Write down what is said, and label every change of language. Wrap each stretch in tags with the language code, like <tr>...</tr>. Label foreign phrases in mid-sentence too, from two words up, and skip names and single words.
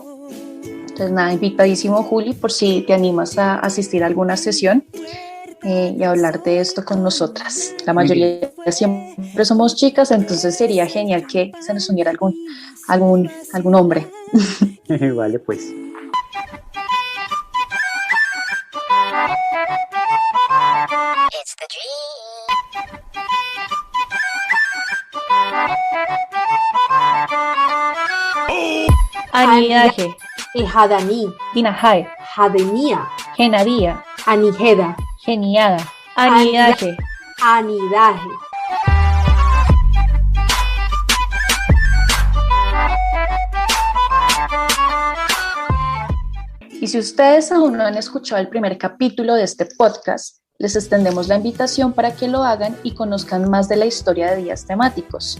<es>Entonces nada, invitadísimo Juli, por si te animas a asistir a alguna sesión y hablar de esto con nosotras. La mayoría siempre somos chicas, entonces sería genial que se nos uniera algún hombre. Vale, pues.</es> <en>It's the dream.</en> <es>Anidaje, Ejadaní, Dinajae, Jadenía, Genaría, Anijeda, Geniada, Anidaje. Anidaje. Y si ustedes aún no han escuchado el primer capítulo de este podcast, les extendemos la invitación para que lo hagan y conozcan más de la historia de Días Temáticos.</es>